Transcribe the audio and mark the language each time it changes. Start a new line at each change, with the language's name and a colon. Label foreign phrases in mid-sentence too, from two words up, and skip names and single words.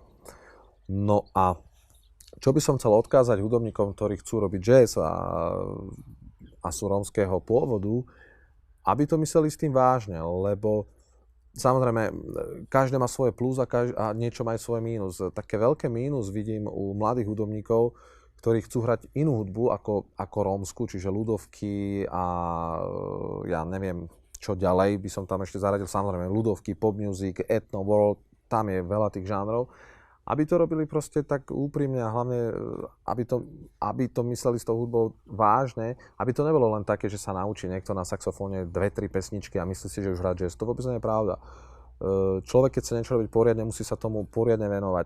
Slovak: No a čo by som chcel odkázať hudobníkom, ktorí chcú robiť jazz a sú rómskeho pôvodu, aby to mysleli s tým vážne, lebo samozrejme, každé má svoje plus a niečo má aj svoje mínus. Také veľké mínus vidím u mladých hudobníkov, ktorí chcú hrať inú hudbu ako rómsku, čiže ľudovky a ja neviem, čo ďalej by som tam ešte zaradil. Samozrejme, ľudovky,
English: pop music, ethno, world,
Slovak: tam je veľa tých žánrov. Aby to robili proste tak úprimne a hlavne, aby to mysleli s tou hudbou vážne, aby to nebolo len také, že sa naučí niekto na saxofóne 2-3 pesničky a myslí si, že už hrá jazz. To vôbec nie je pravda. Človek, keď chce niečo robiť poriadne, musí sa tomu poriadne venovať.